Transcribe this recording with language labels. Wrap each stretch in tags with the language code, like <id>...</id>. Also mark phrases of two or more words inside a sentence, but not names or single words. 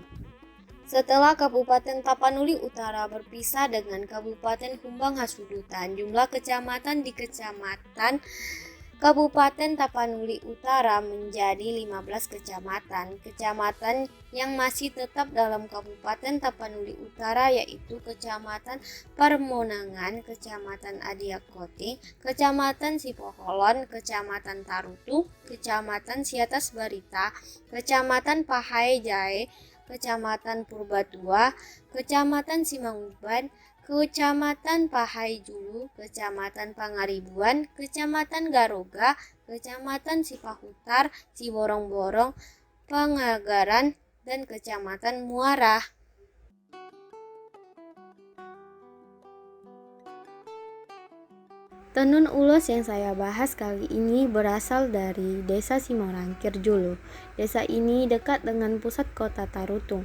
<id>Setelah Kabupaten Tapanuli Utara berpisah dengan Kabupaten Humbang Hasudutan, jumlah kecamatan di Kabupaten Tapanuli Utara menjadi 15 kecamatan. Kecamatan yang masih tetap dalam Kabupaten Tapanuli Utara yaitu Kecamatan Permonangan, Kecamatan Adiakoti, Kecamatan Sipoholon, Kecamatan Tarutu, Kecamatan Siatas Barita, Kecamatan Pahai Jae, Kecamatan Purbatua, Kecamatan Simanguban, Kecamatan Pahai Julu, Kecamatan Pangaribuan, Kecamatan Garoga, Kecamatan Sipahutar, Ciborong-Borong, Pangagaran, dan Kecamatan Muara. Tenun ulos yang saya bahas kali ini berasal dari Desa Simorangkir Julu. Desa ini dekat dengan pusat kota Tarutung.</id>